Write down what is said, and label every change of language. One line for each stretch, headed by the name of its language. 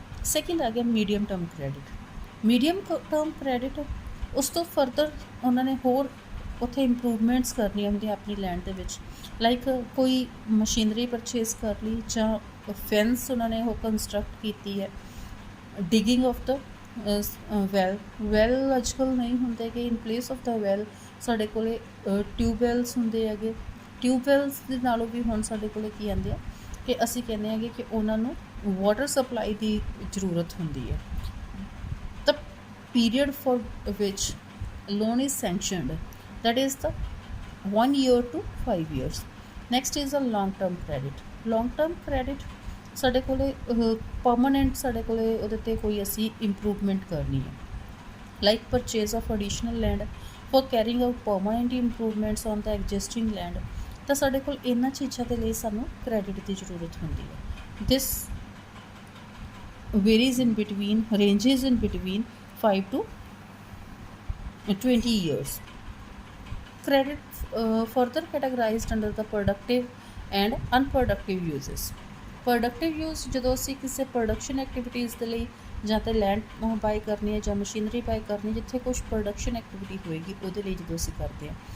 Punjabi: Second ਆ ਗਿਆ medium term credit. Medium term credit ਉਸ ਤੋਂ ਫਰਦਰ ਉਹਨਾਂ ਨੇ ਹੋਰ ਉੱਥੇ ਇੰਪਰੂਵਮੈਂਟਸ ਕਰਨੀਆਂ ਹੁੰਦੀਆਂ ਆਪਣੀ ਲੈਂਡ ਦੇ ਵਿੱਚ, ਲਾਈਕ ਕੋਈ ਮਸ਼ੀਨਰੀ ਪਰਚੇਜ਼ ਕਰ ਲਈ, ਜਾਂ ਫੈਂਸ ਉਹਨਾਂ ਨੇ ਉਹ ਕੰਸਟਰਕਟ ਕੀਤੀ ਹੈ,
English: digging of the well
Punjabi: ਅੱਜ ਕੱਲ੍ਹ ਨਹੀਂ ਹੁੰਦੇ ਕਿ
English: in place of the well
Punjabi: ਸਾਡੇ ਕੋਲ ਟਿਊਬਵੈਲਸ ਹੁੰਦੇ ਹੈਗੇ। ਟਿਊਬਵੈਲਸ ਦੇ ਨਾਲੋਂ ਵੀ ਹੁਣ ਸਾਡੇ ਕੋਲ ਕੀ ਆਉਂਦੇ ਆ ਕਿ ਅਸੀਂ ਕਹਿੰਦੇ ਹੈਗੇ ਕਿ ਉਹਨਾਂ ਨੂੰ ਵਾਟਰ ਸਪਲਾਈ ਦੀ ਜ਼ਰੂਰਤ ਹੁੰਦੀ ਹੈ।
English: The period for which loan is sanctioned, that is the 1 year to 5 years. Next is a long term credit. Long term credit
Punjabi: ਸਾਡੇ ਕੋਲ ਪਰਮਾਨੈਂਟ ਸਾਡੇ ਕੋਲ ਉਹਦੇ 'ਤੇ ਕੋਈ ਅਸੀਂ ਇੰਪਰੂਵਮੈਂਟ ਕਰਨੀ ਹੈ,
English: Like purchase of additional land for carrying out permanent improvements on the existing land.
Punjabi: ਤਾਂ ਸਾਡੇ ਕੋਲ ਇਹਨਾਂ ਚੀਜ਼ਾਂ ਦੇ ਲਈ ਸਾਨੂੰ ਕ੍ਰੈਡਿਟ ਦੀ ਜ਼ਰੂਰਤ ਹੁੰਦੀ ਹੈ।
English: This varies in between, ranges in between 5 to 20 years. Credit further categorized under the productive and unproductive uses.
Punjabi: Productive use ਜਦੋਂ ਅਸੀਂ ਕਿਸੇ ਪ੍ਰੋਡਕਸ਼ਨ ਐਕਟੀਵਿਟੀਜ਼ ਦੇ ਲਈ ਜਾਂ ਤਾਂ ਲੈਂਡ ਬਾਈ ਕਰਨੀ ਹੈ ਜਾਂ ਮਸ਼ੀਨਰੀ ਬਾਈ ਕਰਨੀ, ਜਿੱਥੇ ਕੁਛ ਪ੍ਰੋਡਕਸ਼ਨ ਐਕਟੀਵਿਟੀ ਹੋਏਗੀ ਉਹਦੇ ਲਈ ਜਦੋਂ ਅਸੀਂ ਕਰਦੇ ਹਾਂ।